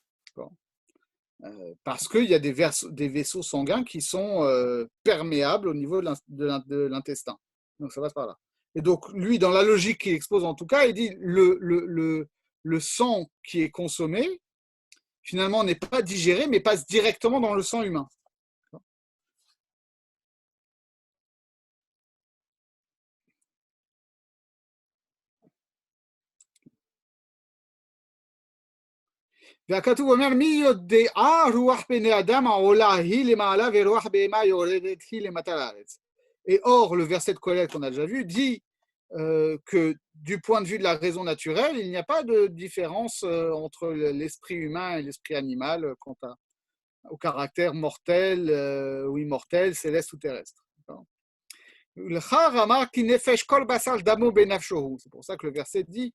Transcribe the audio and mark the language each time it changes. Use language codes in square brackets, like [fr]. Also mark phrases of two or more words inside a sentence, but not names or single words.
[fr] Parce qu'il y a des vaisseaux sanguins qui sont perméables au niveau de l'intestin. Donc ça passe par là. Et donc lui, dans la logique qu'il expose en tout cas, il dit le sang qui est consommé, finalement n'est pas digéré, mais passe directement dans le sang humain. [he] והכתוב אומר, מי יודע רוח בני אדם העולה היא למעלה ורוח בהמה יורדת היא למטה לארץ. [fr] Et or, le verset de Colette qu'on a déjà vu dit que du point de vue de la raison naturelle, il n'y a pas de différence entre l'esprit humain et l'esprit animal quant au caractère mortel ou immortel, céleste ou terrestre. C'est pour ça que le verset dit...